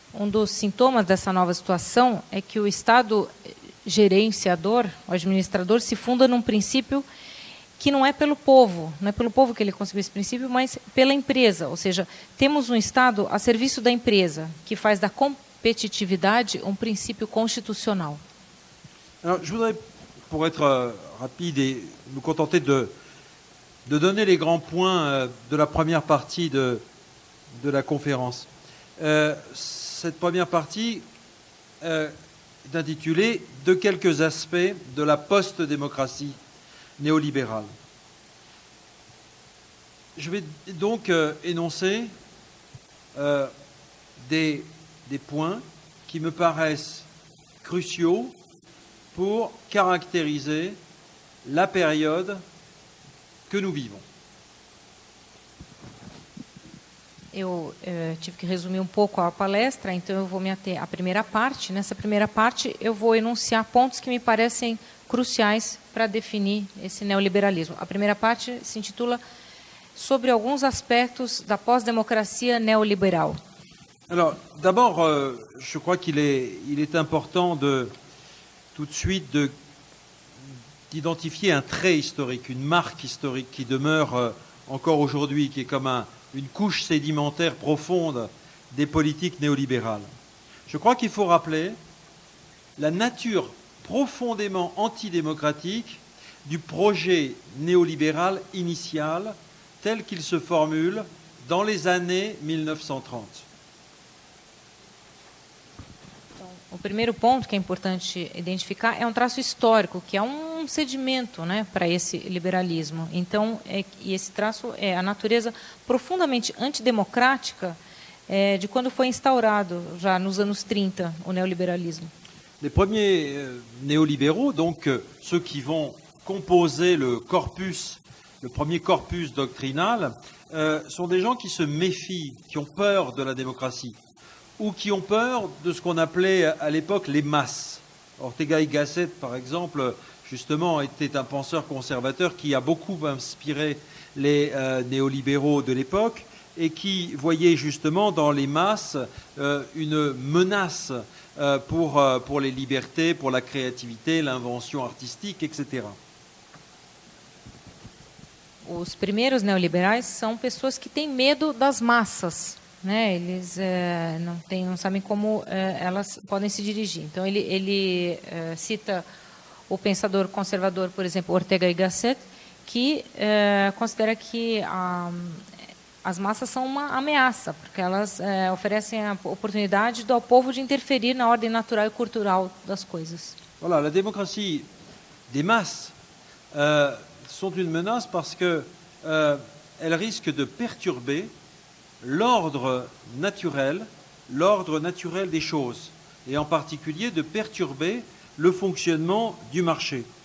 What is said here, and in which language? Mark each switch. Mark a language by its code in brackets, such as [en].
[pt] Dos sintomas dessa nova situação é que o Estado gerenciador, o administrador, se funda num princípio que não é pelo povo que ele conseguiu esse princípio, mas pela empresa. Ou seja, temos um Estado a serviço da empresa, que faz da [fr] compétitivité un principe constitutionnel. Alors, je voudrais, pour être rapide et nous contenter de donner les grands points de la première partie de la conférence. Cette première partie est intitulée « De quelques aspects de la post-démocratie néolibérale ». Je vais donc énoncer des points qui me paraissent cruciaux pour caractériser la période que nous vivons. [pt] Eu tive que resumir pouco a palestra, então eu vou me ater à primeira parte. Nessa primeira parte, eu vou enunciar pontos que me parecem cruciais para definir esse neoliberalismo. A primeira parte se intitula Sobre alguns aspectos da pós- [fr] démocratie néolibérale. Alors, d'abord, je crois qu'il est important tout de suite d'identifier un trait historique, une marque historique qui demeure encore aujourd'hui, qui est comme une couche sédimentaire profonde des politiques néolibérales. Je crois qu'il faut rappeler la nature profondément antidémocratique du projet néolibéral initial tel qu'il se formule dans les années 1930. [pt] O primeiro ponto que é importante identificar é um traço histórico, que é um um sedimento, né, para esse liberalismo. Então, e esse traço é a natureza profundamente antidemocrática de quando foi instaurado, já nos anos 30, o neoliberalismo. [fr] Les premiers néolibéraux, donc ceux qui vont composer le premier corpus doctrinal, sont des gens qui se méfient, qui ont peur de la démocratie, ou qui ont peur de ce qu'on appelait à l'époque les masses. Ortega y Gasset, par exemple, justement, était un penseur conservateur qui a beaucoup inspiré les néolibéraux de l'époque et qui voyait justement dans les masses une menace pour les libertés, pour la créativité, l'invention artistique, etc. [pt] Os primeiros neoliberais são pessoas que têm medo das massas, né? Eles não sabem como elas podem se dirigir. Então ele cita o pensador conservador, por exemplo, Ortega y Gasset, que considera que as massas são uma ameaça, porque elas oferecem a oportunidade ao povo de interferir na ordem natural e cultural das coisas. [fr] Voilà, la démocratie des masses sont une menace parce que elles risquent de perturber l'ordre naturel des choses, et en particulier de perturber le fonctionnement du marché.